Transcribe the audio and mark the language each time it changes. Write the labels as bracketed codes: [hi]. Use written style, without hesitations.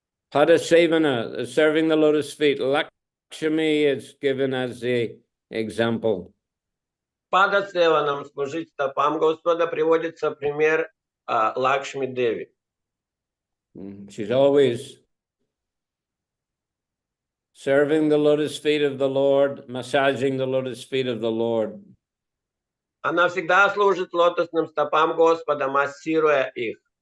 [en] Padasevana, serving the lotus feet. Lakshmi is given as the example. [ru] Падасеваном служить стопам Господа приводится пример Лакшми Деви. [en] She's always serving the lotus feet of the Lord, massaging the lotus feet of the Lord. [ru] Она всегда служит лотосным стопам Господа, массируя их.